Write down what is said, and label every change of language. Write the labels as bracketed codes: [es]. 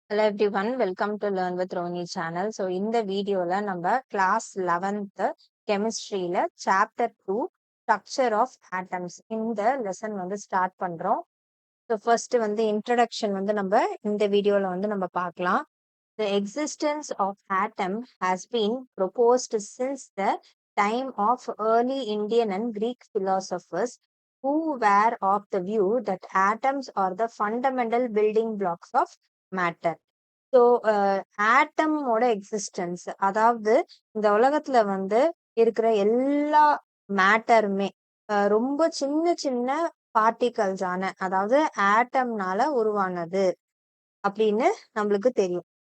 [en] Hello everyone, welcome to Learn with Roni channel. [ta] So இந்த வீடியோல நம்ம class 11th கெமிஸ்ட்ரியில chapter 2 structure of atoms இந்த lesson வந்து start பண்றோம். ஸோ ஃபர்ஸ்ட் வந்து இன்ட்ரடக்ஷன் வந்து நம்ம இந்த வீடியோல வந்து நம்ம பார்க்கலாம். [en] The existence of atom has been proposed since the time of early Indian and Greek philosophers who were of the view that atoms are the fundamental building blocks of matter. [ta] So ஆட்டமோட existence, அதாவது இந்த உலகத்துல வந்து இருக்கிற எல்லா மேட்டருமே ரொம்ப சின்ன சின்ன பார்ட்டிகல்ஸான, அதாவது ஆட்டம்னால உருவானது அப்படின்னு நம்மளுக்கு தெரியும்.